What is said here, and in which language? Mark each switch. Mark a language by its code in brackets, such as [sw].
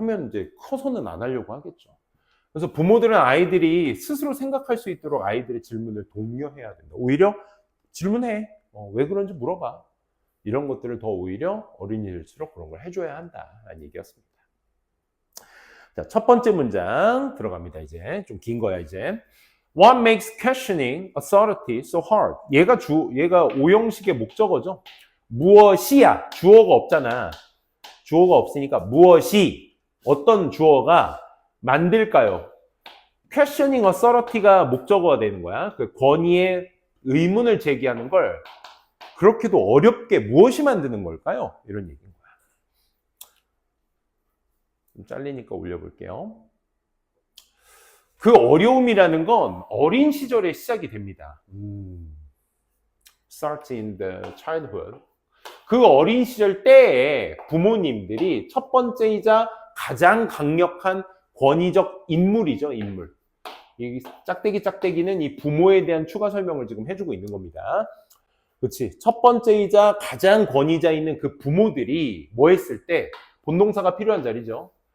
[ko] 하면 이제 커서는 안 하려고 하겠죠. 그래서 부모들은 아이들이 스스로 생각할 수 있도록 아이들의 질문을 독려해야 된다. 오히려 질문해. 왜 그런지 물어봐. 이런 것들을 더 오히려 어린이일수록 그런 걸 해줘야 한다라는 얘기였습니다. 자, 첫 번째 문장 들어갑니다. 이제 좀 긴 거야 이제. [en] What makes questioning authority so hard? [ko] 얘가 오형식의 목적어죠. 무엇이야? 주어가 없잖아. 주어가 없으니까 무엇이 어떤 주어가 만들까요? questioning authority가 목적어가 되는 거야. 그 권위의 의문을 제기하는 걸 그렇게도 어렵게 무엇이 만드는 걸까요? 이런 얘기인 거야. 좀 잘리니까 올려볼게요. 그 어려움이라는 건 어린 시절에 시작이 됩니다. [en] Starts in the childhood. [ko] 그 어린 시절 때에 부모님들이 첫 번째이자 가장 강력한 권위적 인물이죠, 인물. 이 짝대기는 이 부모에 대한 추가 설명을 지금 해주고 있는 겁니다. 그렇지. 첫 번째이자 가장 권위자 있는 그 부모들이 뭐 했을 때 본동사가 필요한 자리죠.